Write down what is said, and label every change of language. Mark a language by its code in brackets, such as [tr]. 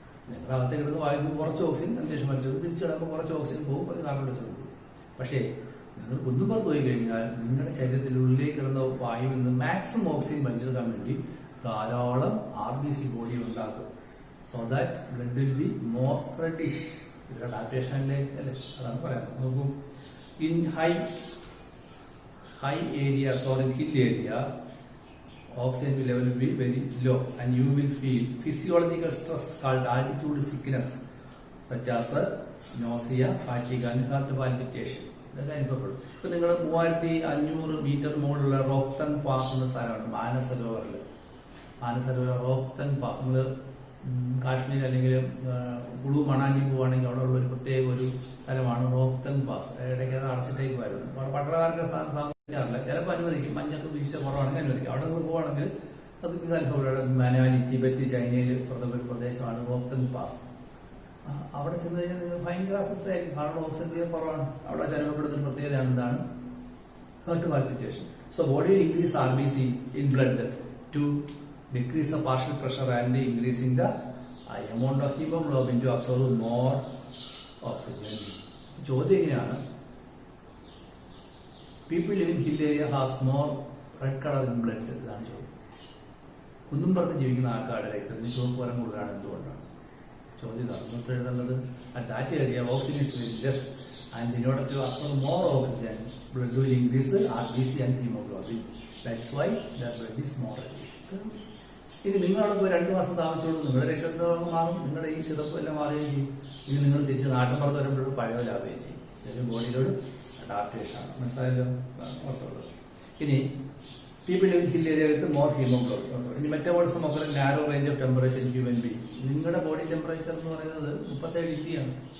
[ml] നിങ്ങൾ അകത്തേക്ക് എടുക്കുന്ന വായു കുറച്ച് ഓക്സിജൻ അന്തരീക്ഷം വലിച്ചത്, തിരിച്ചു കിടക്കുമ്പോൾ കുറച്ച് ഓക്സിജൻ പോകും, അത് കാർബൺ ഡൈ ഓക്സൈഡ് പോകും. പക്ഷേ നിങ്ങൾ കുന്നുപുറത്ത് പോയി കഴിഞ്ഞാൽ നിങ്ങളുടെ ശരീരത്തിനുള്ളിലേക്ക് കിടന്ന വായുവിൽ നിന്ന് മാക്സിമം ഓക്സിജൻ വലിച്ചെടുക്കാൻ വേണ്ടി ധാരാളം RBC ബോഡി ഉണ്ടാക്കും. [en] So that blood will be more reddish. [ml] ഇതിന്റെ അഡാപ്റ്റേഷനിലേക്ക് അല്ലേ, അതാണ് പറയാം. [en] നോക്കൂ, in high areas or in hill area, oxygen level will be very low and you will feel physiological stress called altitude sickness such as nausea, fatigue and heart palpitation. [ml] ഇതൊക്കെ അനുഭവപ്പെടും. ഇപ്പൊ നിങ്ങൾ 3500 metre മുകളിലുള്ള റോഹ്തങ് പാസ് എന്ന സ്ഥലമാണ് മാനസരോവറിൽ. Mansarovar Rohtang pass, നിങ്ങൾ കാശ്മീർ അല്ലെങ്കിൽ കുളു മണാലി പോവുകയാണെങ്കിൽ അവിടെ ഉള്ള ഒരു പ്രത്യേക ഒരു സ്ഥലമാണ് റോഹ്തങ് പാസ്. ഇടയ്ക്ക് അത് അടച്ചിട്ടേക്ക് വരുന്നത്. പട്ടണക്കാർക്ക് സാധിക്കാറില്ല, ചിലപ്പോൾ അനുവദിക്കും, മഞ്ഞൊക്കെ വീഴ്ച കുറവാണെങ്കിൽ അനുവദിക്കും. അവിടെ നിങ്ങൾ പോവുകയാണെങ്കിൽ അത് ഇത് അനുഭവം. മനാലി, ടിബറ്റ്, ചൈനയിൽ ഒരു പ്രദേശമാണ് റോഹ്തങ് പാസ്. അവിടെ ചെന്ന് കഴിഞ്ഞാൽ നിങ്ങൾ ഭയങ്കര അസ്വസ്ഥയായിരിക്കും, കാരണം ഓക്സിജൻ തീരെ കുറവാണ്. അവിടെ അനുഭവപ്പെടുന്ന പ്രത്യേകതയാണ് എന്താണ്? [en] Heart palpitation. So body increase RBC in blood to decrease the partial pressure and increasing the amount of hemoglobin to absorb more oxygen. [ml] ചോദ്യം എങ്ങനെയാണ്? [en] People living in hill area has more red color in blood. [ml] ഇതാണ് ചോദ്യം. കുന്നുംപുറത്ത് ജീവിക്കുന്ന ആൾക്കാരുടെ രക്തത്തിന് ചുവപ്പ് നിറം കൂടുതലാണ്. എന്തുകൊണ്ടാണ്? ചോദ്യം ഇതാണ് എഴുതുന്നത്. [en] At that area oxygen is very less and in order to absorb more oxygen blood will increase RBC and hemoglobin. That's why the blood is more reddish. [ml] ഇത് നിങ്ങളവിടെ പോയി 2 മാസം താമസിച്ചോളൂ, നിങ്ങളുടെ രക്തം മാറും, നിങ്ങളുടെ ഈ ചിതപ്പ് എല്ലാം മാറുകയും ചെയ്യും. ഇത് നിങ്ങൾ തിരിച്ച് നാട്ടിൻപുറത്ത് വരുമ്പോഴും പഴയലാവുകയും ചെയ്യും. ഇതിന് ബോഡിയിലോട് അഡാപ്റ്റേഷൻ ആണ്. മനസ്സിലായല്ലോ? ഓർത്തുള്ളത്. [en] ഇനി people in hill area with more hemoglobin. [ml] ഇനി മെറ്റബോളിസം ഒക്കെ [en] Narrow range of temperature human being. [ml] നിങ്ങളുടെ ബോഡി ടെമ്പറേച്ചർ എന്ന് പറയുന്നത് 37 ഡിഗ്രിയാണ്.